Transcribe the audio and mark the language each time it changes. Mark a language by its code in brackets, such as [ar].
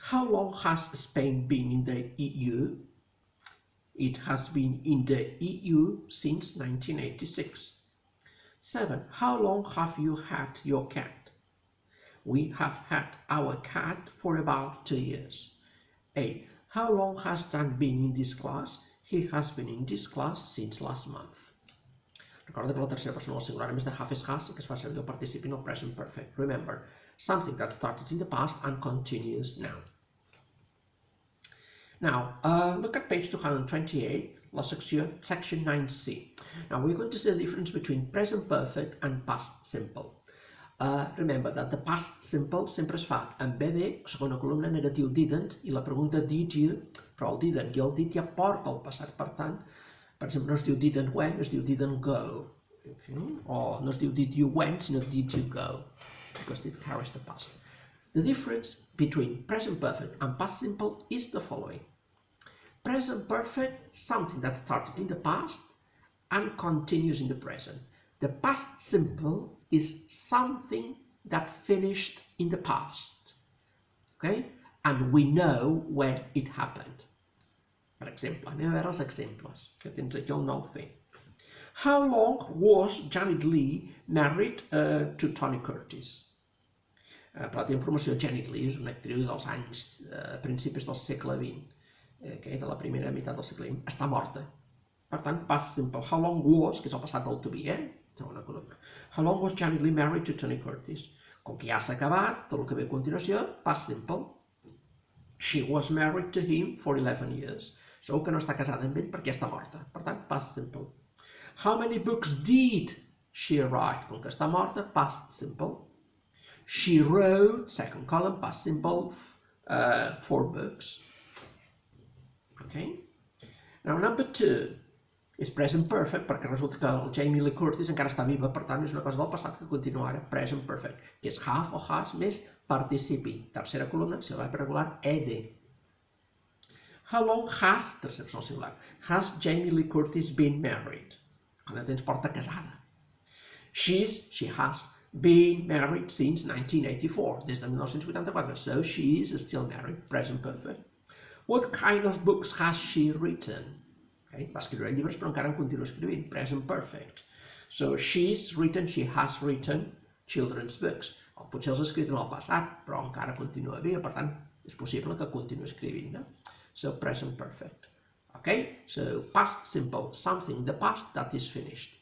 [en] How long has Spain been in the EU? It has been in the EU since 1986. 7. How long have you had your cat? We have had our cat for about 2 years. 8. How long has Dan been in this class? He has been in this class since last month. [ca] Recorda que la tercera persona del singular, a més de have és has, que es fa servir el participi en el present perfect. [en] Remember, something that started in the past and continues now. Now, look at page 228, section 9c. Now, we're going to see the difference between present perfect and past simple. Remember that the past simple [ca] sempre es fa en BD, segona columna, negatiu didn't, i la pregunta did you, però el didn't i el did ja porta el passat, per tant, per exemple, no es diu didn't went, es diu didn't go. Okay? O no es diu [en] did you went, [ca] sinó [en] did you go, because it carries the past. The difference between present perfect and past simple is the following. Present perfect, something that started in the past and continues in the present. The past simple is something that finished in the past. Okay? And we know when it happened. [ca] Per exemple, anem a veure els exemples, que tens aquí el nou fer. [en] How long was Janet Leigh married to Tony Curtis? [ca] Per altra informació, Janet Leigh és una actriu dels anys principis del segle XX, de la primera meitat del segle XX. Està morta. Per tant, past simple. [en] How long was, [ca] que és el passat del to be, segona columna. [en] How long was Janet Leigh married to Tony Curtis? [ca] Com que ja s'ha acabat, tot el que ve a continuació, past simple. [en] She was married to him for 11 years. [ca] Segur que no està casada amb ell perquè està morta. Per tant, past simple. [en] How many books did she write? [ca] Com que està morta, past simple. [en] She wrote, second column, past simple, 4 books. Okay? Now, number 2 is present perfect [ca] perquè resulta que el Jamie Lee Curtis encara està viva, per tant, és una cosa del passat que continua ara, present perfect, que és have o has més participi. Tercera columna, si el verb regular, ed. [en] How long has, [ca] tercera persona singular, [en] has Jamie Lee Curtis been married? [ca] Quan tens porta casada. [en] She has been married since 1984, [ca] des de 1984, [en] so she is still married, present perfect. What kind of books has she written? [ca] Okay, va escriure llibres però encara en continua escrivint, present perfect. [en] So she has written children's books. [ca] Potser els ha escrit en el passat, però encara continua viva, per tant, és possible que continuï escrivint, no? [en] So, present perfect. Okay? So, past simple, something in the past that is finished.